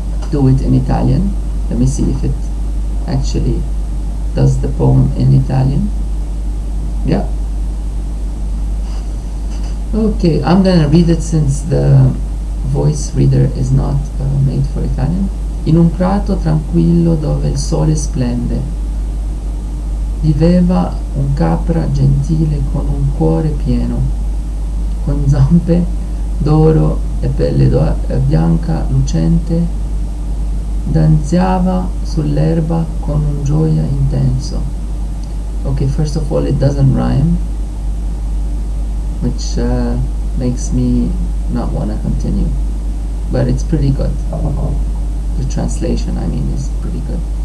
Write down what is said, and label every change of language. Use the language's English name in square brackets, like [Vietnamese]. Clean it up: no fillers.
[English] Do it in Italian. Let me see if it actually does the poem in Italian. Yeah. Okay, I'm gonna read it since the voice reader is not made for Italian. [Italian] In un prato tranquillo dove il sole splende, viveva un capra gentile con un cuore pieno, con zampe d'oro e pelle bianca lucente, danziava sull'erba con un gioia intenso. [English] Okay, first of all, it doesn't rhyme, which makes me not want to continue, but it's pretty good. The translation, I mean, is pretty good.